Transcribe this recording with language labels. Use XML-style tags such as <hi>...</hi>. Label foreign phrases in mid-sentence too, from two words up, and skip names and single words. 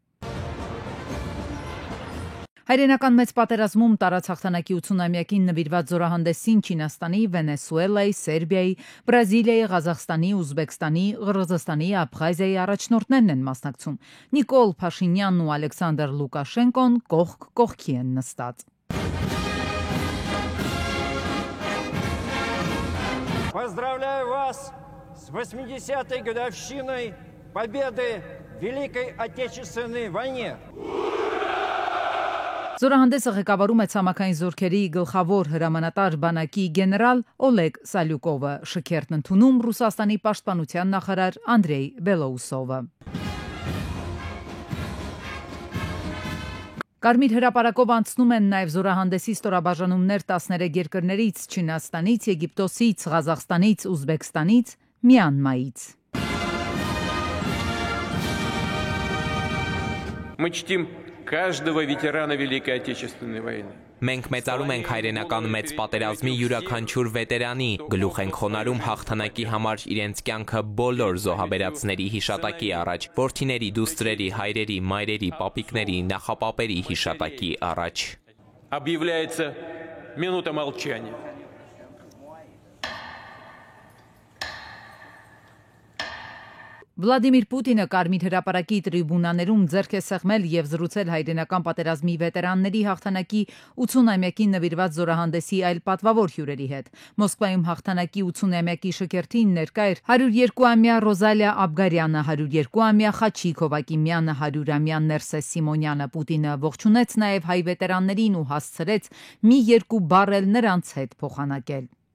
<hy>Հայրենական մեծ պատերազմում տարած հաղթանակի 80-ամյակին նվիրված զորահանդեսին Չինաստանի, Վենեսուելայի, Սերբիայի, Բրազիլիայի, Ղազախստանի, Ուզբեկստանի, Ղրղզստանի, Աբխազիայի առաջնորդներն են մասնակցում։ Նիկոլ Փաշինյանն ու Ալեքսանդր Լուկաշենկոն կողք կողքի են նստած։</hy> <ru>Поздравляю вас с 80-й годовщиной победы в Великой Отечественной войне.</ru> <hy>Զորահանդեսը ղեկավարում է ցամաքային զորքերի գլխավոր հրամանատար բանակի գեներալ Օլեգ Սալյուկովը, շքերթն ընդունում Ռուսաստանի պաշտպանության նախարար Անդրեյ Բելոուսովը։ Կարմիր հրապարակով անցնում են նաև զորահանդեսի ստորաբաժանումներ 13 երկրներից՝ Չինաստանից, Եգիպտոսից, Ղազախստանից, Ուզբեկստանից, Մյանմայից։</hy> <ru>Мы чтим каждого ветерана Великой Отечественной войны.</ru> <hy>Մենք մեծարում ենք հայրենական մեծ պատերազմի յուրաքանչյուր վետերանի, գլուխ ենք խոնարհում հաղթանակի համար իրենց կյանքը բոլոր զոհաբերածների հիշատակի առաջ, որդիների, դուստրերի, հայրերի, մայրերի, պապիկների, նախապապերի հիշատակի առաջ։</hy> <ru>Объявляется минута молчания.</ru> <hy>Վլադիմիր Պուտինը Կարմիր հրապարակի տրիբունաներում ձեռք է սեղմել եւ զրուցել հայրենական պատերազմի վետերանների հաղթանակի 80-ամյակին նվիրված զորահանդեսի այլ պատվավոր հյուրերի հետ։ Մոսկվայում հաղթանակի 80-ամյակի շքերթին ներկա էր 102-ամյա Ռոզալիա Աբգարյանը, 102-ամյա Խաչիկ Հովակիմյանը, 100-ամյա Ներսես Սիմոնյանը։ Պուտինը ողջունեց նաեւ հայ վետերաններին ու հասցրեց մի երկու բառ էլ նրանց հետ փոխանակել։</hy>